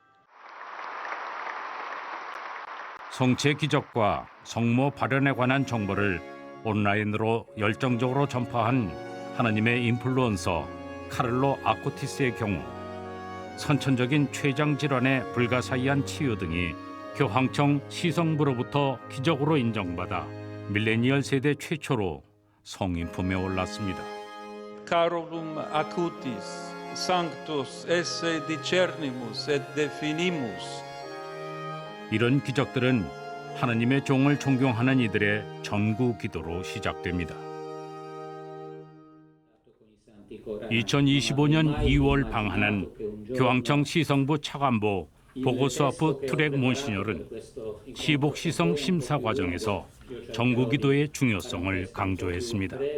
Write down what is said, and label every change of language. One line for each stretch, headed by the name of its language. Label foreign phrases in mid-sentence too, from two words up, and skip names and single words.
Korean: 성체 기적과 성모 발현에 관한 정보를 온라인으로 열정적으로 전파한 하느님의 인플루언서 카를로 아쿠티스의 경우 선천적인 췌장 질환의 불가사의한 치유 등이 교황청 시성부로부터 기적으로 인정받아 밀레니얼 세대 최초로 성인품에 올랐습니다.
Latin: Carolum acutis, sanctus esse discernimus et definimus.
Korean: 이런 기적들은 하느님의 종을 존경하는 이들의 전구 기도로 시작됩니다. 2025년 2월 방한한 교황청 시성부 차관보 보고스와프 트렉 몬시녀는 시복 시성 심사 과정에서 전구 기도의 중요성을 강조했습니다.